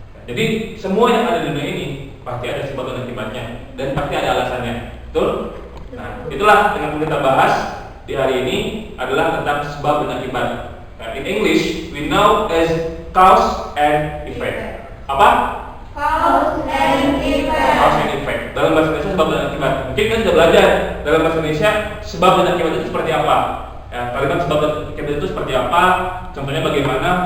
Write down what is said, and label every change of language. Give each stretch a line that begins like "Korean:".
Indonesian: Jadi semua yang ada di dunia ini pasti ada sebab dan akibatnya dan pasti ada alasannya, betul? Nah, itulah yang kita bahas di hari ini adalah tentang sebab dan akibat.
English: Nah, in English we know as cause and effect.
Indonesian: Apa?
English: Cause and effect. Cause and effect.
Indonesian: Dalam bahasa Indonesia sebab dan akibat. Mungkin kan sudah belajar dalam bahasa Indonesia sebab dan akibat itu seperti apa? Ya, kalimat sebab dan akibat itu seperti apa? Contohnya bagaimana?